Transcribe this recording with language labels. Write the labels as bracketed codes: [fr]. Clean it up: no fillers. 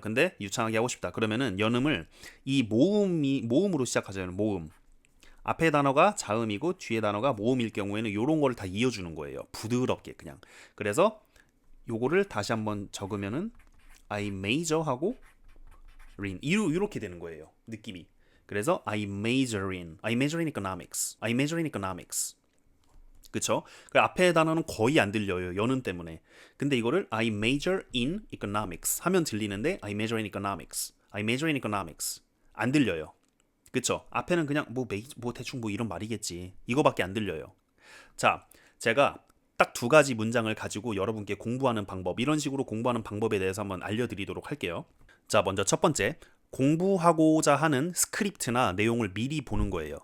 [ko] 근데 유창하게 하고 싶다. 그러면은 연음을 이 모음으로 시작하잖아요. 모음. 앞에 단어가 자음이고 뒤에 단어가 모음일 경우에는 이런 거를 다 이어주는 거예요. 부드럽게 그냥. 그래서 요거를 다시 한번 적으면은 [en] I major [ko] 하고 [en] in [ko] 이렇게 되는 거예요. 느낌이. 그래서 [en] I major in economics. I major in economics. [ko] 그쵸? 그 앞에 단어는 거의 안 들려요. 연음 때문에. 근데 이거를 [en] I major in economics [ko] 하면 들리는데 [en] I major in economics. I major in economics. [ko] 안 들려요. 그쵸? 앞에는 그냥 뭐 대충 뭐 이런 말이겠지. 이거밖에 안 들려요. 자, 제가 딱 두 가지 문장을 가지고 여러분께 공부하는 방법, 이런 식으로 공부하는 방법에 대해서 한번 알려드리도록 할게요. 자, 먼저 첫 번째. 공부하고자 하는 스크립트나 내용을 미리 보는 거예요.